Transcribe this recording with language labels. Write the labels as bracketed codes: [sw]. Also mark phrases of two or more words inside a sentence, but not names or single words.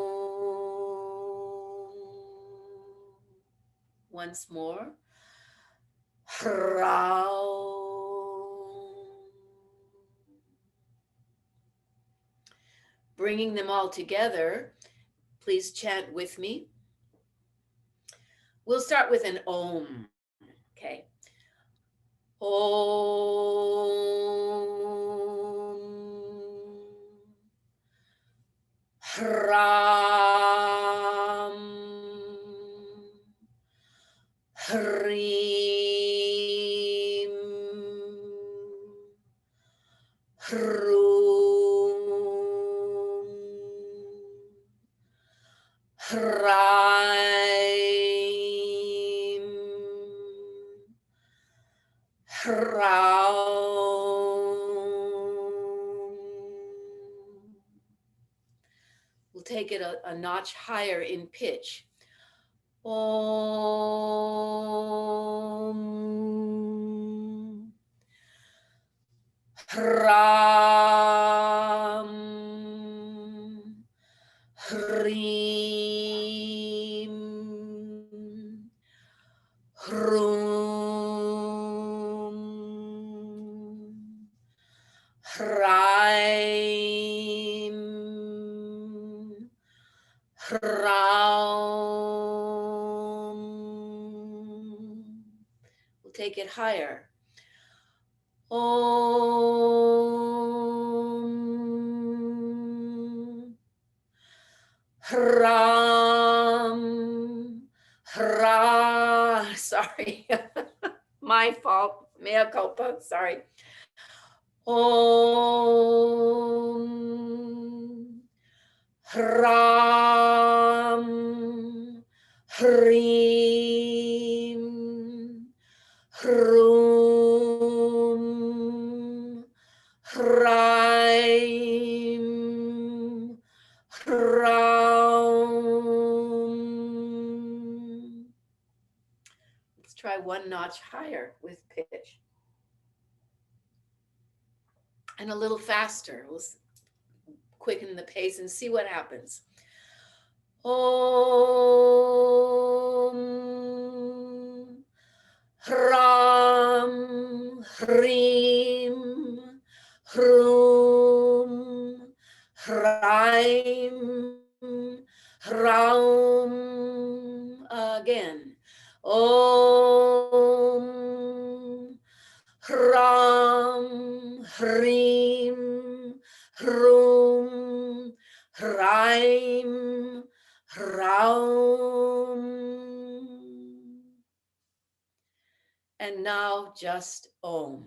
[en] Once more. Bringing them all together, please chant with me. We'll start with an Om, okay? [sa] Om. Hram. Hrim, hrum, hraim, hraum. [en] We'll take it a notch higher in pitch. [sa] Om. Hram. Hrim. Hrum. Hraim. Hraum. [en] We'll take it higher. [sa] Om. Hram. Hra. [en] Sorry. My fault. [la] Mea culpa. [en] Sorry. [sa] Om. Hram. Hrim. Hrum. Hraim. Hraum. [en] Let's try one notch higher with pitch. And a little faster. We'll quicken the pace and see what happens. [sa] Om. Hram. Hrim. Hrum. Hraim. Hraum. Again. Om. Hram. Hrim. Hrum. Hraim. Hraum. [en] And now just Om.